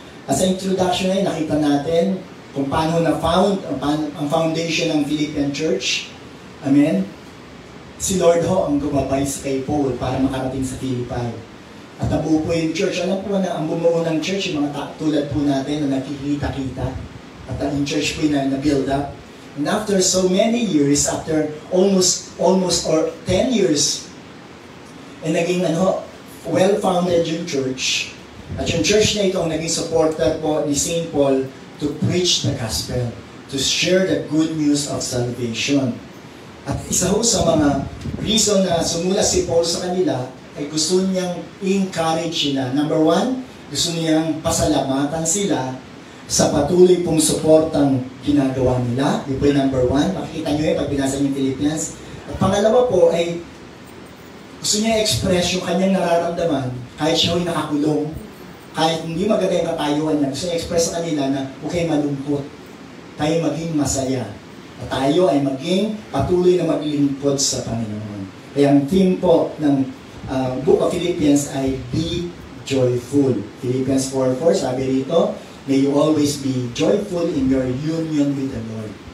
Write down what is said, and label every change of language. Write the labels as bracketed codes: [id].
[tl] At sa introduction na yun, nakita natin kung paano na-found ang foundation ng Philippian Church. Amen? Si Lord ho ang gumabay sa kay Paul para makarating sa Philippi. At nabuo po yung church. Alam po na ang bumuo ng church, yung mga tulad po natin na nakikita-kita. At ang church po na build up. [en] And after so many years, after almost or 10 years, [tl] naging well-founded yung church. At yung church na ito ang naging supporter po ni St. Paul [en] to preach the gospel, to share the good news of salvation. [tl] At isa ho sa mga reason na sumula si Paul sa kanila ay gusto niyang encourage sila. Number 1, gusto niyang pasalamatan sila sa patuloy pong suportang ginagawa nila. Ito po yung number 1. Makikita nyo pag binasa niyo yung Philippians. At pangalawa po ay gusto niya express yung kanyang nararamdaman kahit siya ay nakakulong, kahit hindi maganda yung katayuan niya. Gusto niya express sa kanila na huwag kayo malungkot, tayo maging masaya, at tayo ay maging patuloy na maglingkod sa Panginoon. Kaya ang theme po ng Book of Philippians ay be joyful. Philippians 4:4, sabi rito, [en] may you always be joyful in your union with the Lord.